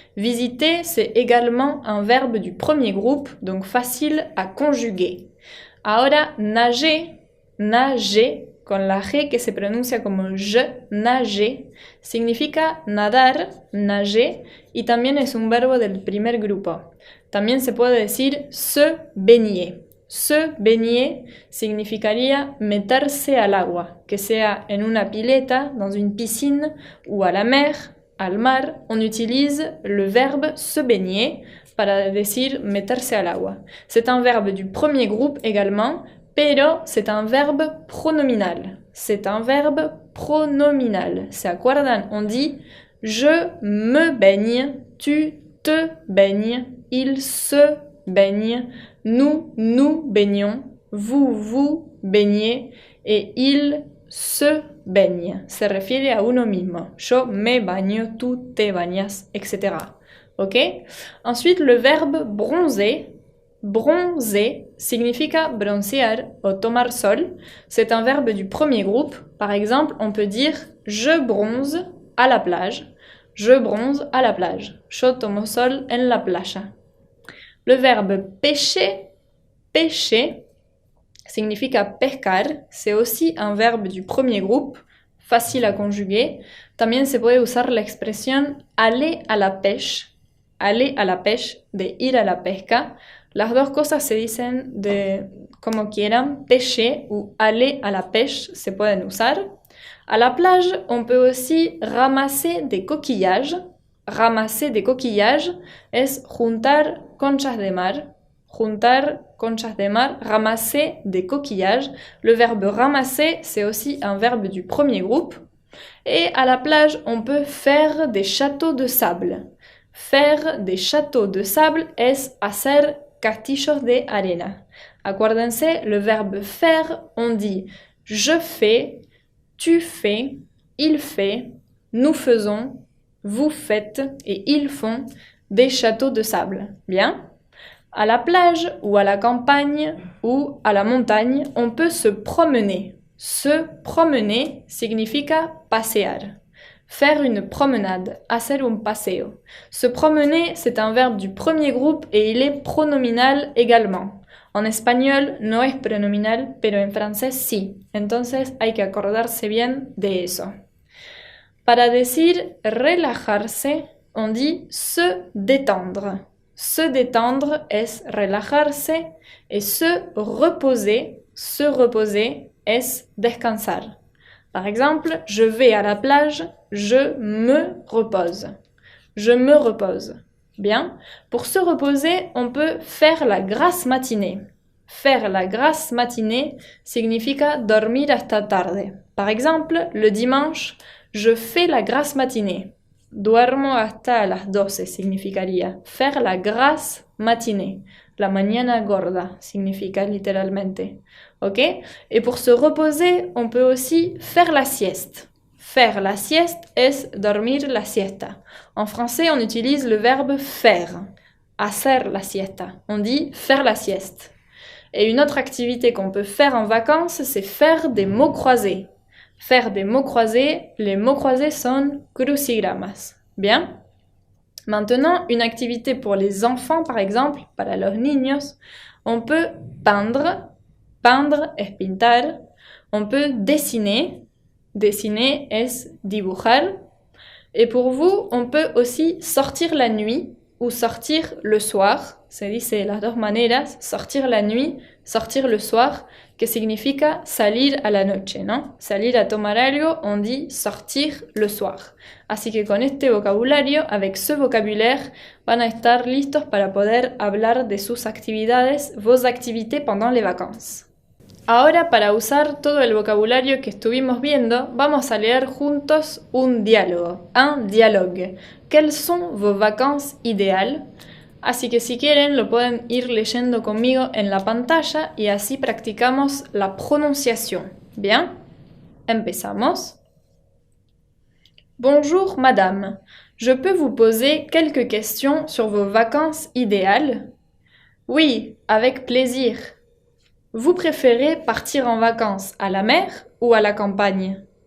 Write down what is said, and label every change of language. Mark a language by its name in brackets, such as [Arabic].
[French] Visiter, c'est également un verbe du premier groupe, donc facile à conjuguer. [Spanish] Ahora, nager, con la G que se pronuncia como je, nager, significa nadar, nager, y también es un verbo del primer grupo. También se puede decir se baigner. Se baigner significaría meterse al agua, que sea en una pileta, [French] dans une piscine, ou à la mer, [Spanish] al mar. [French] On utilise le verbe se baigner [Spanish] para decir meterse al agua. [French] C'est un verbe du premier groupe également, pero c'est un verbe pronominal. C'est un verbe pronominal. [Spanish] ¿Se acuerdan? [French] On dit je me baigne, tu te baignes, il se baigne, nous nous baignons, vous baignez et il se baigne. [Spanish] Se refiere a uno mismo. Yo me baño, tú te bañas, etc. [French] Ok? Ensuite, le verbe bronzer. Bronzer [Spanish] significa broncear o tomar sol. [French] C'est un verbe du premier groupe. Par exemple, on peut dire je bronze à la plage. Je bronze à la plage. [Spanish] Yo tomo sol en la playa. [French] Le verbe pêcher [Spanish] significa pescar. [French] C'est aussi un verbe du premier groupe, facile à conjuguer. [Spanish] También se puede usar la expresión [French] aller à la pêche. Aller à la pêche, [Spanish] de ir a la pesca. Las dos cosas se dicen de como quieran. [French] Pêcher ou aller à la pêche [Spanish] se pueden usar. [French] À la plage, on peut aussi ramasser des coquillages. Ramasser des coquillages [Spanish] es juntar conchas de mar. Juntar conchas de mar, [French] ramasser des coquillages. Le verbe ramasser, c'est aussi un verbe du premier groupe. Et à la plage, on peut faire des châteaux de sable. Faire des châteaux de sable [Spanish] es hacer castillos de arena. [French] Acuérdense, le verbe faire, on dit je fais, tu fais, il fait, nous faisons, vous faites et ils font des châteaux de sable. Bien? À la plage ou à la campagne ou à la montagne, on peut se promener. [Spanish] Se promener significa pasear. [French] Faire une promenade, [Spanish] hacer un paseo. [French] Se promener, c'est un verbe du premier groupe et il est pronominal également. [Spanish] En espagnol no es pronominal, pero en francés sí. Entonces hay que acordarse bien de eso. Para decir relajarse, [French] on dit se détendre. [Spanish] Se détendre es relajarse [French] et se reposer [Spanish] es descansar. [French] Par exemple, je vais à la plage, je me repose. Je me repose. Bien. Pour se reposer, on peut faire la grasse matinée. Faire la grasse matinée [Spanish] significa dormir hasta tarde. [French] Par exemple, le dimanche, je fais la grasse matinée. [Spanish] Duermo hasta las 12 significaría. [French] Faire la grasse matinée. [Spanish] La mañana gorda significa literalmente. Ok? [French] Et pour se reposer, on peut aussi faire la sieste. Faire la sieste [Spanish] es dormir la siesta. [French] En français, on utilise le verbe faire. [Spanish] Hacer la siesta. [French] On dit faire la sieste. Et une autre activité qu'on peut faire en vacances, c'est faire des mots croisés. Faire des mots croisés, les mots croisés sont crucigramas. Bien? Maintenant, une activité pour les enfants, par exemple, [Spanish] para los niños, [French] on peut peindre. Peindre [Spanish] es pintar. [French] On peut dessiner. Dessiner [Spanish] es dibujar. [French] Et pour vous, on peut aussi sortir la nuit. ou sortir le soir. [Spanish] Se dice de las dos maneras, [French] sortir la nuit, sortir le soir, [Spanish] que significa salir a la noche, ¿no? Salir a tomar algo, [French] on dit sortir le soir. [Spanish] Así que con este vocabulario, [French] avec ce vocabulaire, [Spanish] van a estar listos para poder hablar de sus actividades, [French] vos activités pendant les vacances. [Spanish] Ahora, para usar todo el vocabulario que estuvimos viendo, vamos a leer juntos un diálogo, un dialogue. [French] ¿Quelles sont vos vacances idéales? [Spanish] Así que si quieren lo pueden ir leyendo conmigo en la pantalla y así practicamos la prononciación. Bien, empezamos. [French] Bonjour madame, je peux vous poser quelques questions sur vos vacances idéales? Oui, avec plaisir. Vous préférez partir en vacances à la mer ou à la campagne?